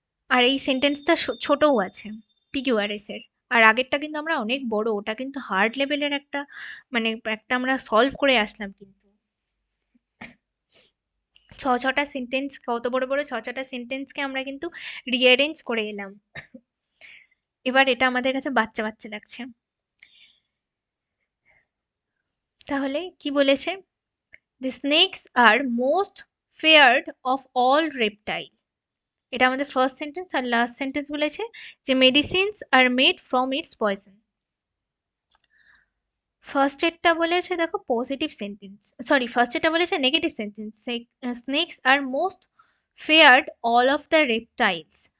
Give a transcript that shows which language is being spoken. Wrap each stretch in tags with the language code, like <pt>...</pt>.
<bn>আর এই সেন্টেন্সটা ছোটও আছে PQRS এর। আর আগেরটা কিন্তু আমরা অনেক বড়, ওটা কিন্তু হার্ড লেভেলের একটা, মানে একটা আমরা সলভ করে আসলাম কিন্তু। ছটা সেন্টেন্স, কত বড় বড় ছটা সেন্টেন্সকে আমরা কিন্তু রিঅ্যারেঞ্জ করে এলাম। এবার এটা আমাদের কাছে বাচ্চা বাচ্চা লাগছে। তাহলে কি বলেছে?</bn> <en>The snakes are most feared of all reptile.</en> <bn>এটা আমাদের ফার্স্ট সেন্টেন্স। আর লাস্ট সেন্টেন্স বলেছে যে</bn> <en>Medicines are made from its poison.</en> <bn>First এডটা বলেছে দেখো পজিটিভ সেন্টেন্স, সরি ফার্স্ট এডটা বলেছে negative sentence,</bn> <en>Snakes are most feared all of the reptiles.</en>